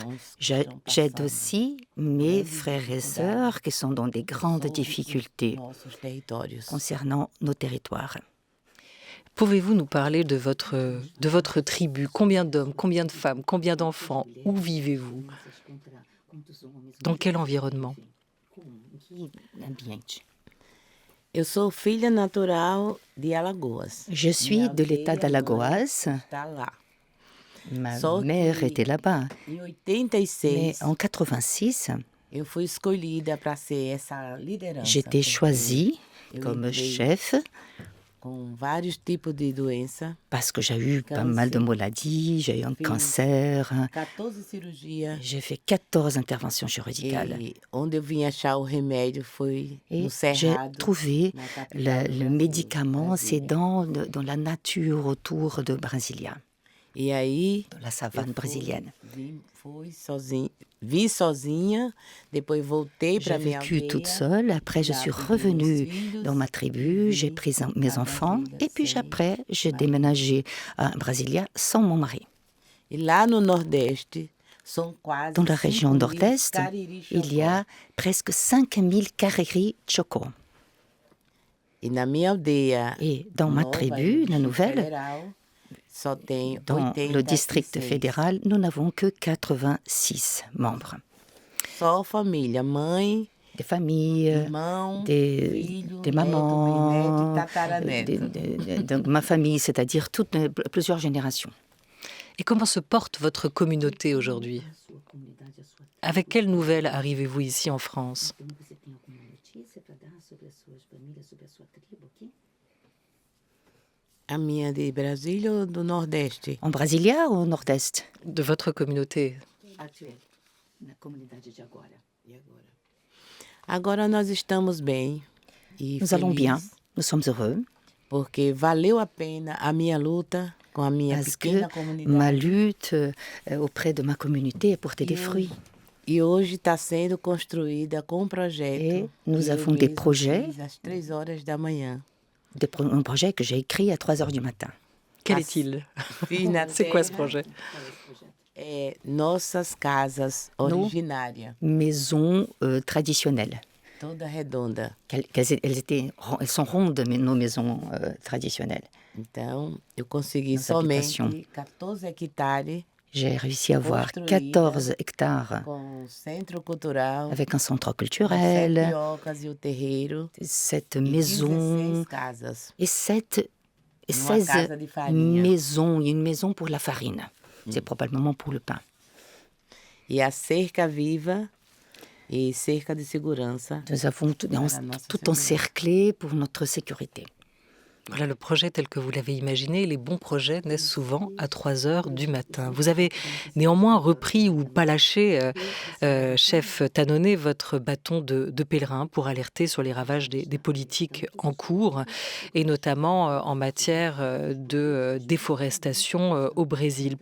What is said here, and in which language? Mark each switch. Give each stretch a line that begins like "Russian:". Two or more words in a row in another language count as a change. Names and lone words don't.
French: J'aide aussi mes frères et sœurs qui sont dans des grandes difficultés concernant nos territoires. Pouvez-vous nous parler de votre tribu? Combien d'hommes, combien de femmes, combien d'enfants? Où vivez-vous? Dans quel environnement?
Portuguese: Eu sou filha natural de Alagoas.
French: Je suis de l'État d'Alagoas.
Portuguese: Está lá.
French: Ma
Portuguese: Só
French: mère
Portuguese: que
French: était là-bas.
Portuguese: Em
French: Mais
Portuguese: 86,
French: en 86,
Portuguese: eu fui escolhida para ser essa liderança.
French: j'étais
Portuguese: porque
French: choisie
Portuguese: eu
French: comme
Portuguese: entrei
French: chef
Portuguese: com vários tipos de doença,
French: parce que j'ai eu pas mal de maladies, j'ai eu un cancer,
Portuguese: 14 cirurgias.
French: j'ai fait 14 interventions chirurgicales.
Portuguese: E onde eu vim achar o remédio foi
French: Et
Portuguese: no
French: j'ai
Portuguese: Cerrado,
French: trouvé
Portuguese: na capital do
French: le
Portuguese: Brasil,
French: médicament, c'est
Portuguese: Brasília.
French: dans la nature autour de Brasilia,
Portuguese: E aí
French: dans la savane brésilienne.
Portuguese: Vim sozinha, depois voltei
French: J'ai
Portuguese: para minha
French: vécu toute
Portuguese: aldeia.
French: seule, après je
Portuguese: já
French: suis
Portuguese: perdi meus
French: revenue
Portuguese: filhos,
French: dans ma tribu, j'ai pris mes enfants et puis après j'ai déménagé à Brasilia sans mon mari.
Portuguese: E lá no Nordeste, são quase
French: Dans la région
Portuguese: 5.000
French: nord-est,
Portuguese: Cariri
French: il y a presque 5000 Cariri Choco.
Portuguese: E na minha aldeia,
French: Et dans ma
Portuguese: nova,
French: tribu,
Portuguese: no
French: la
Portuguese: Distrito
French: nouvelle,
Portuguese: Federal, só tem
French: dans le district
Portuguese: 86.
French: fédéral, nous n'avons que 86 membres.
Portuguese: Só família, mãe,
French: Des familles,
Portuguese: irmão,
French: des
Portuguese: filho,
French: des
Portuguese: neto, bisneto
French: mamans,
Portuguese: e tataraneto.
French: donc ma famille, c'est-à-dire plusieurs générations. Et comment se porte votre communauté aujourd'hui? Avec quelles nouvelles arrivez-vous ici en France?
Portuguese: A minha de Brasília ou do Nordeste?
French: En Brasilia ou au nord-est? De votre communauté?
Portuguese: Agora nós estamos bem e
French: Nous allons bien,
Portuguese: felizes,
French: nous sommes heureux,
Portuguese: porque valeu a pena a minha luta com a minha
French: parce que
Portuguese: pequena comunidade.
French: ma lutte auprès de ma communauté a porté des fruits.
Portuguese: E hoje está sendo construída com um projeto.
French: Et nous
Portuguese: que eu
French: avons des
Portuguese: mesma
French: projets.
Portuguese: fiz às 3 horas da manhã.
French: Un projet que j'ai écrit à 3 heures du matin. Quel Ah, est-il?
Portuguese: Fiz na
French: C'est quoi ce
Portuguese: terra,
French: projet?
Portuguese: Nossas casas originárias,
French: Maisons traditionnelles.
Portuguese: toda redonda.
French: Elles sont rondes, nos maisons traditionnelles.
Portuguese: Então, eu consegui Nas somente habitações. 14 hectares
French: J'ai réussi à avoir
Portuguese: Construída
French: 14 hectares
Portuguese: com o centro cultural,
French: avec un centre
Portuguese: as
French: culturel,
Portuguese: 7 ocas e o terreiro,
French: cette
Portuguese: e
French: maison
Portuguese: 16 casas.
French: et 16
Portuguese: casa de farinha.
French: maisons. Il y a une maison pour la farine. C'est probablement pour le pain.
Portuguese: E a cerca viva e cerca de segurança.
French: Nous avons tout
Portuguese: Para a nossa
French: tout
Portuguese: segurança.
French: encerclé pour notre sécurité. Voilà, le projet tel que vous l'avez imaginé, les bons projets naissent souvent à 3 heures du matin. Vous avez néanmoins repris ou pas lâché, chef Tannone, votre bâton de pèlerin pour alerter sur les ravages des politiques en cours, et notamment en matière de déforestation au Brésil.